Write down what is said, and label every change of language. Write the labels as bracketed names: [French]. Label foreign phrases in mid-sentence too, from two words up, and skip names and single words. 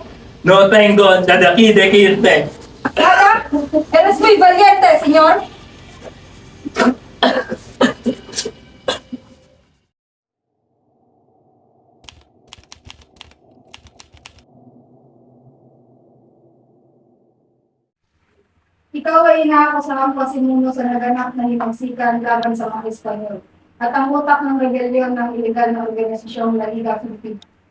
[Spanish] No tengo nada que decirte. Nada? Eres muy valiente, señor. [Filipino] Ikaw ay inaakasahang pasimuno sa naganap na himagsikan laban sa mga Espanyol at ang utak ng rebellion ng iligal na organisasyong La Liga Filipina.